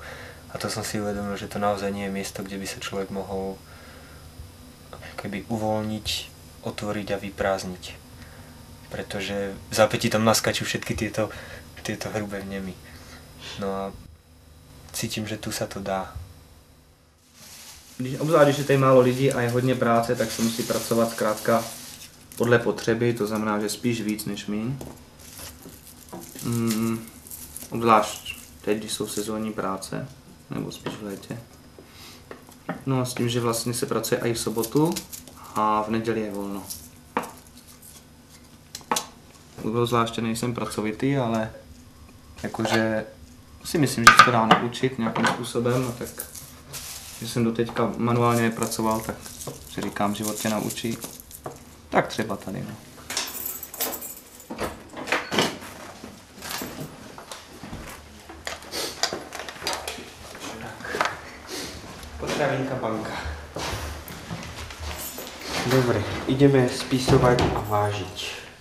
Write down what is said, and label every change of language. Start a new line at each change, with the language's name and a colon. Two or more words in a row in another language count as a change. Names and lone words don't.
Slovak: A to som si uvedomil, že to naozaj nie je miesto, kde by sa človek mohol keby uvoľniť, otvoriť a vyprázdniť. Pretože v zápätí tam naskačú všetky tieto hrubé vnemy. No a cítim, že tu sa to dá.
Czech: Obzvlášť, když je tady málo lidí a je hodně práce, tak se musí pracovat zkrátka podle potřeby, to znamená, že spíš víc než míň. Obzvlášť teď, když jsou sezónní práce, nebo spíš v létě. No a s tím, že vlastně se pracuje i v sobotu a v neděli je volno. Zvláště nejsem pracovitý, ale jakože si myslím, že se to dá naučit nějakým způsobem, no tak že jsem doteďka manuálně nepracoval, tak si říkám, život tě naučí. Tak třeba tady, no. Potravinka banka.
Slovak: Dobre, ideme spisovať a vážiť.